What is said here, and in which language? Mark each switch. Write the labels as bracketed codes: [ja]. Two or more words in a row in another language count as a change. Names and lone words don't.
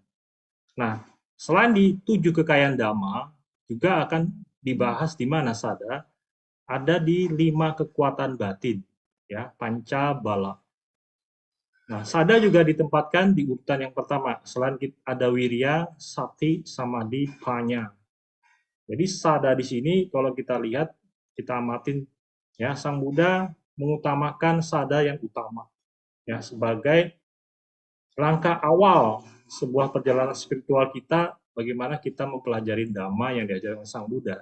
[id] Nah, selain di 7 kekayaan Dhamma, juga akan dibahas di mana sada ada di 5 kekuatan batin, ya, [pi] panca bala. [id] Nah, sada juga ditempatkan di urutan yang pertama, selain ada wirya, [pi] sati, samadhi, panya. [id] Jadi sada di sini kalau kita lihat, kita amatin, ya, Sang Buddha mengutamakan sada yang utama, ya, sebagai langkah awal sebuah perjalanan spiritual kita, bagaimana kita mempelajari Dhamma yang diajarkan Sang Buddha.